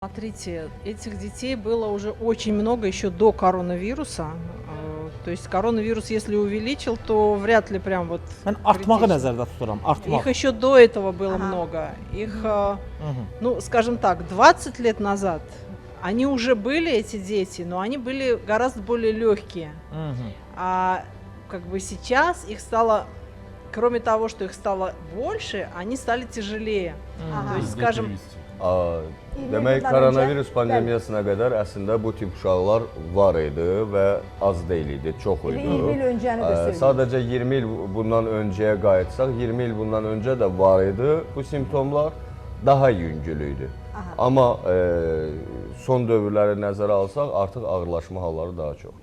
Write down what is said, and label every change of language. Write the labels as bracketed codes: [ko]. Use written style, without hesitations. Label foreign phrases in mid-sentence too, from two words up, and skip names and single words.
[ru] Смотрите, этих детей было уже очень много еще до коронавируса. То есть коронавирус, если увеличил, то вряд ли прям вот [az] Mən artmağı [ru] критично. [az] nəzərdə tuturam, artmaq. [ru] Их еще до этого было Ага. много. Их, Mhm. ну, скажем так, 20 лет назад они уже были, эти дети, но они были гораздо более легкие. Mhm. А как бы сейчас их стало, кроме того, что их стало больше, они стали тяжелее. Aha. То есть, скажем, Aa, [az] 20 demək ildən koronavirus öncə, pandemiyasına qədər əslində bu tip uşaqlar var idi və az deyil idi, çox idi. 20 il öncəni də söyləyim. Sadəcə 20 il bundan öncəyə qayıtsaq, 20 il bundan öncə də var idi. Bu simptomlar daha yüngül idi. Aha. Amma son dövrləri nəzərə alsaq, artıq ağırlaşma halları daha çoxdur.